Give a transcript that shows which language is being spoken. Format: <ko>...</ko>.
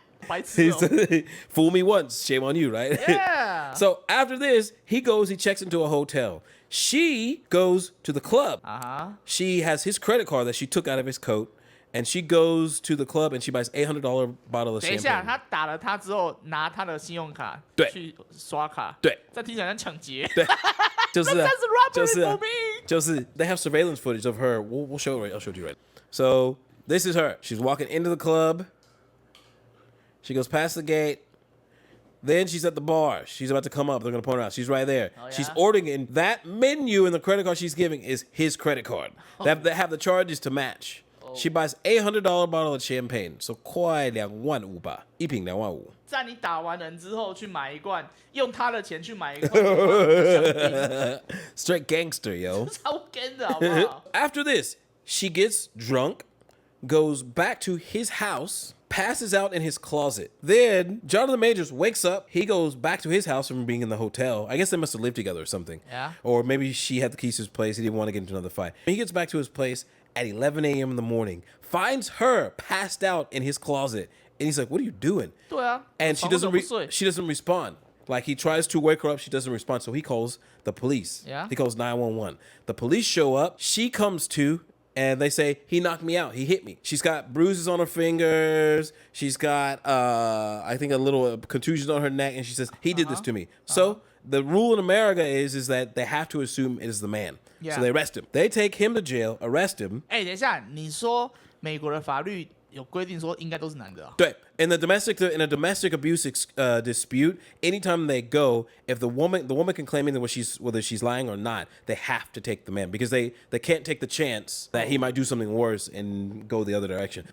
<zh>白痴哦</zh> <en>Fool me once, shame on you, right? Yeah. So after this, he checks into a hotel. She goes to the club. She has his credit card that she took out of his coat. And she goes to the club and she buys $800 bottle of champagne.</en> <zh>等一下，他打了他之后，拿他的信用卡去刷卡。对，这听起来像抢劫。对，就是啊，</zh> <en>That's robbery for me. 就是 they have surveillance footage of her. We'll show it. I'll show it to you right. So this is her. She's walking into the club. She goes past the gate. Then she's at the bar. She's about to come up. They're going to point her out. She's right there. Oh, yeah? She's ordering, and that menu in the credit card she's giving is his credit card. They have the charges to match. She buys $800 bottle of champagne, so 快25000吧，一瓶25000。</en> <zh>在你打完人之后去买一罐，用他的钱去买一罐香槟</zh> <en>Straight gangster, yo.</en> <zh>超干的好不好？</zh> <en>After this, she gets drunk, goes back to his house, passes out in his closet. Then Jonathan Majors wakes up. He goes back to his house from being in the hotel. I guess they must have lived together or something. Yeah. Or maybe she had the keys to his place. He didn't want to get into another fight. He gets back to his place at 11 a.m. in the morning, finds her passed out in his closet. And he's like, what are you doing?</en> <zh>对啊</zh> <en>And she doesn't respond. Like, he tries to wake her up. She doesn't respond. So he calls the police. Yeah. He calls 911. The police show up. She comes to, and they say, he knocked me out. He hit me. She's got bruises on her fingers. She's got, I think, a little contusion on her neck. And she says, he did this to me. So the rule in America is that they have to assume it is the man. Yeah. So they arrest him. They take him to jail, arrest him.</en> <zh>哎，等一下，你说美国的法律有规定说应该都是男的啊？</zh> <en>对, in a domestic abuse dispute, anytime they go, if the woman can claim either whether she's lying or not, they have to take the man because they can't take the chance that he might do something worse and go the other direction.</en>